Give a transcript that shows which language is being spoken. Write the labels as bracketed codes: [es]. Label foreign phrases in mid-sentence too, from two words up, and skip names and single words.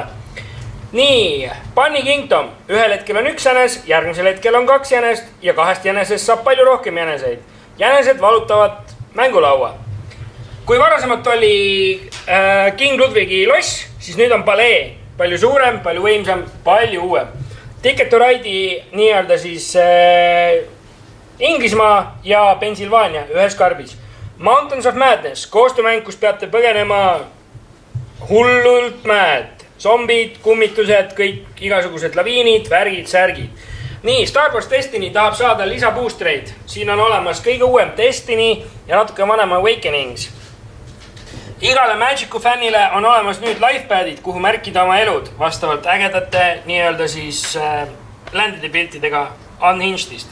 [et] Nii, Bunny Kingdom, ühel hetkel on 1 jänes, järgmisel hetkel on 2 jänest ja 2 jänesest saab palju rohkem jäneseid. Jänesed valutavad mängulaua. Kui varasemalt oli King Ludwigi loss, siis nüüd on palee, palju suurem, palju võimsam, palju uuem. Ticket to Ride'i nii-öelda siis Inglismaa ja Pennsylvania ühes karbis. Mountains of Madness, koostöömäng, kus peate põgenema hullult mäed. Zombid, kummitused, kõik igasugused laviinid, värgid, särgid. Nii, Star Wars Destiny tahab saada lisaboostreid. Siin on olemas kõige uuem Destiny ja natuke vanem Awakenings. Igale Magicu fännile on olemas nüüd lifepadid, kuhu märkida oma elud vastavalt ägedate nii-öelda siis landide piltidega Unhingedist.